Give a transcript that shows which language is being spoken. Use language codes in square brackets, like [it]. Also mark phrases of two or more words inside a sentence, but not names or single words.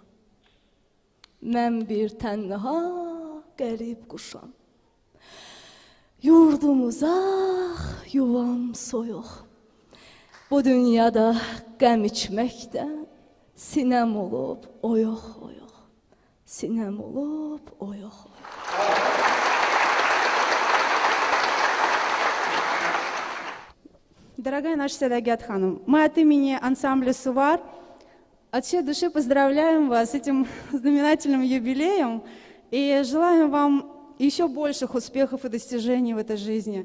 [az] Mən bir tənha qərib quşam. Yurdum uzaq, yuvam soyuq. Bu dünyada qəm içməkdən sinəm olub oyuq. Sinəm olub oyuq. [ru] Дорогая наша Садагет Ханым, мы от имени ансамбля «Сувар» от всей души поздравляем вас с этим знаменательным юбилеем и желаем вам еще больших успехов и достижений в этой жизни.